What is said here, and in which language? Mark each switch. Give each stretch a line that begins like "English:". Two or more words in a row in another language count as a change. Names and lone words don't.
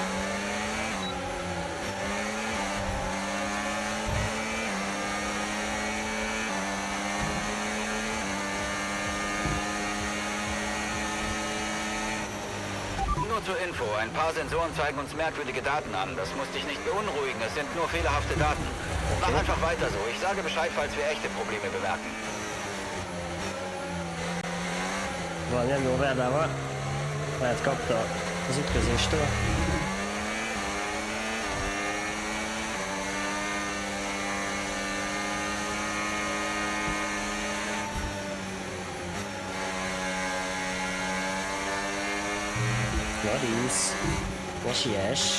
German: Nur zur Info, ein paar Sensoren zeigen uns merkwürdige Daten an. Das muss dich nicht beunruhigen, es sind nur fehlerhafte Daten. Mach einfach weiter so. Ich sage Bescheid, falls wir echte Probleme bemerken.
Hungarian: Valami nem jó verdával. Lehet kapta az ütközéstől. Loris, ne siess.